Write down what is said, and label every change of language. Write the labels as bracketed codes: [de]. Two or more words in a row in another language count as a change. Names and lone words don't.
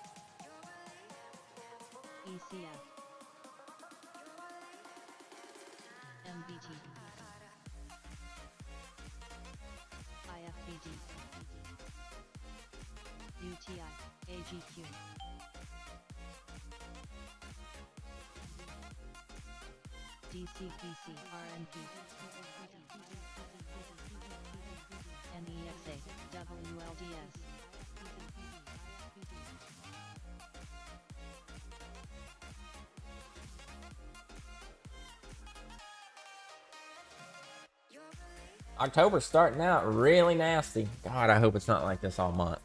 [en] ECF, MBT, IFBD, UTI, AGQ, DCPC, RNP, NEXA, WLDS, October's starting out really nasty. God, I hope it's not like this all month.